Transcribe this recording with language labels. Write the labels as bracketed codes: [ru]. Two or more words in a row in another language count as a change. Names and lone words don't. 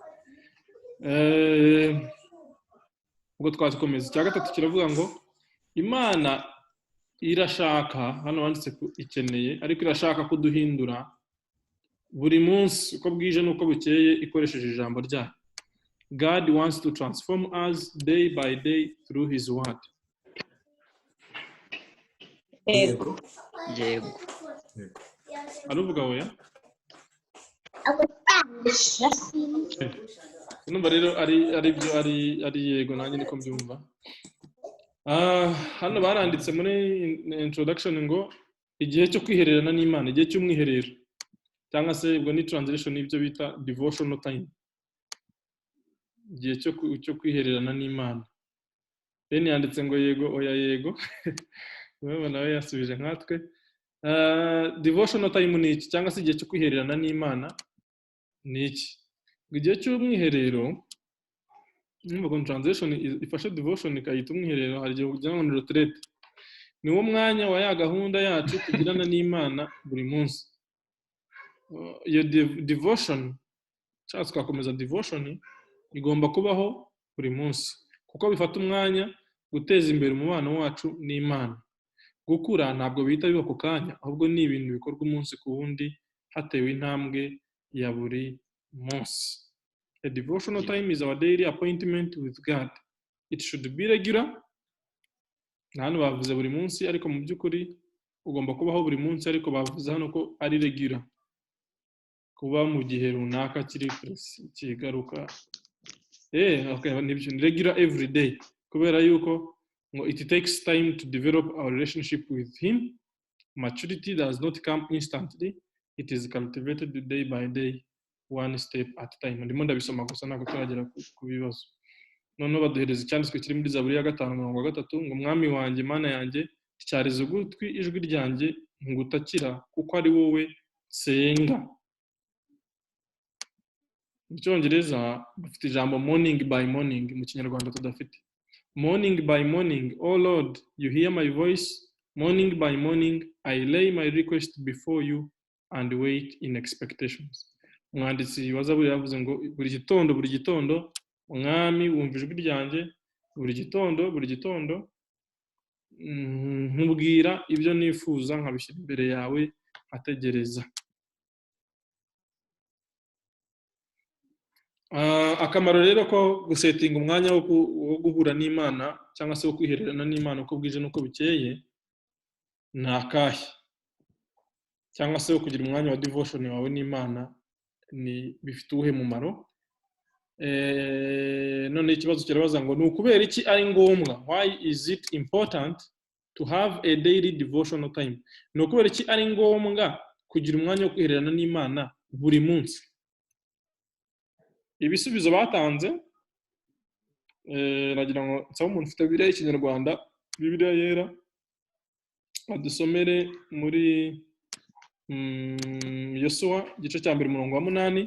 [rw] Ubwo twazikomeza. Icya gatatu kiravuga ngo Imana irashaka, hano wanditse ko ikeneye, ariko irashaka kuduhindura buri munsi uko bwije n'uko bukeye ikoresheje ijambo ryayo. [en] God wants to transform us day by day through his word. [rw] yego Aruvuga oya? Numva rero ari yego nanjye niko mbyumva. Hano baranditse muri introduction ngo igihe cyo kwihererana n'Imana, igihe cy'umwiherero cyangwa se ubwo ni translation y'ibyo bita [en] devotional time. [rw] Igihe cyo kwihererana n'Imana. Bene yanditse ngo yego oya yego. Wewe nawe yasubije nkatwe. [en] Devotional time [rw] ni iki cyangwa se igihe cyo kwihererana n'Imana ni iki? Igihe cy'umwiherero numva translation ifashe devotion ikayita umwiherero, hari igihe kugira ngo ni retraite. Ni wo mwanya wa ya gahunda yacu tugirana n'Imana buri munsi. Iyo devotion cyangwa twakomeza devotion igomba kubaho buri munsi kuko bifata umwanya guteza imbere umubano wacu n'Imana. Gukura ntabwo bihita biba ku kanya, ahubwo ni ibintu bikorwa umunsi ku wundi hatewe intambwe ya buri munsi. [en] A devotional time is our daily appointment with God. It should be regular. [rw] Hano bavuze buri munsi ariko mu by'ukuri ugomba kubaho buri munsi, ariko bavuze hano ko ari regular. Kuba mu gihe runaka kiri kigaruka. [en] Okay, ni regular every day. [rw] Kubera yuko ngo [en] it takes time to develop our relationship with him. Maturity does not come instantly. It is cultivated day by day, one step at a time. [rw] Ndimo ndabisoma gusa ntabwo turagera ku bibazo. None baduhereza icyanditswe kiri muri Zaburi ya 5:3 ngo mwami wanjye Mana yanjye tyariza ugutwi ijwi ryanjye ngutakira kuko ari wowe senga. Mu Cyongereza bafite ijambo [en] morning by morning, [rw] mu Kinyarwanda tudafite. [en] Morning by morning, oh Lord, you hear my voice. Morning by morning, I lay my request before you and wait in expectations. [rw] Umwanditsi wa Zaburi yavuze ngo buri gitondo umwami wumva ijwi ryanjye, buri gitondo nkubwira ibyo nifuza nkabishyira imbere yawe nkategereza. Akamaro rero ko gusetinga umwanya wo guhura n'Imana cyangwa se wo kwihererana n'Imana uko bwije n'uko bukeye ni akahe? Cyangwa se wo kugira umwanya wa devotion wawe n'Imana ni bifite ubuhe mumaro? None ikibazo kirabaza ngo ni ukubera iki ari ngombwa? [en] Why is it important to have a daily devotional time? [rw] Ni ukubera iki ari ngombwa kugira umwanya wo kwihererana n'Imana buri munsi? Ibisubizo batanze nagira ngo nsaba umuntu ufite Bibiliya y'Ikinyarwanda, Bibiliya yera, adusomere muri Yosuwa igice cya 2:8.